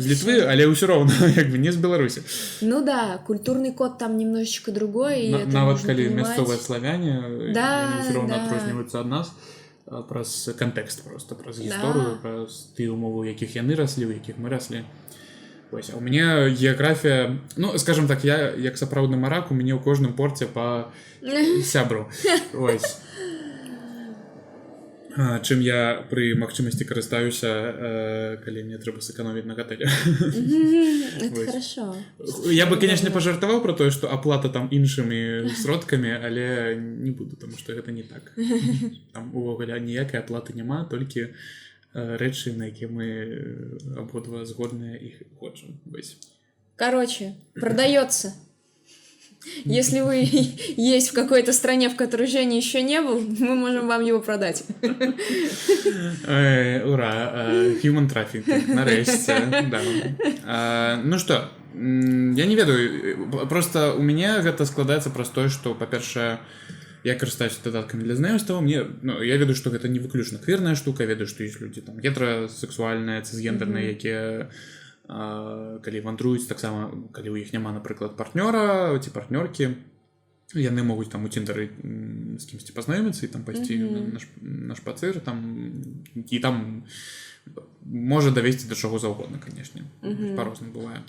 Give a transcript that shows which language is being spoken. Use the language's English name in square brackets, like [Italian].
[Belarusian] З Литвы, але ўсё роўна, як бы не з Беларусі. [Russian] Ну да, культурный код там немножечко другой. [Belarusian] Нават калі мясцовыя славяне, да, ўсё роўна да. адрозніваюцца ад нас праз кантэкст просто, праз гісторыю, праз тыя умовы, у якіх яны раслі, у якіх мы раслі. Вось, а у мяне геаграфія, ну, скажем так, я як сапраўдны марак, у мяне ў кожным порце па сябру. Вось. Чым я пры магчымасці карыстаюся, калі мне трэба сэканоміць на гатэле. [Russian] Это хорошо. [Belarusian] Я бы, конечно, пажартаваў про тое, што аплата там іншымі сродкамі, але не буду, тому што гэта не так. Там увогуле ніякай аплаты няма, толькі рэчы, на якія мы абодва згодныя іх хочам. [Russian] Короче, продается. Если вы есть в какой-то стране, в которой Женя еще не был, мы можем вам его продать. Ура! [Belarusian] Human trafficking, нарэшце. Да. [Russian] Ну что, [Belarusian] я не ведаю, просто у мяне гэта складаецца праз тое, што, па-першае, я карыстаюся дадаткамі для знаёмства, я ведаю, што гэта не выключна квірная штука, ведаю, што ёсць людзі там гетерасексуальныя, цысгендерныя, якія калі вандруюць, таксама калі ў іх няма, напрыклад, партнёра ці партнёркі, яны могуць там у Тіндары з кімсьці пазнаёміцца і там пайсці на шпацыр там, і там можа давесці да чаго заўгодна, канешне, па-рознаму бывае.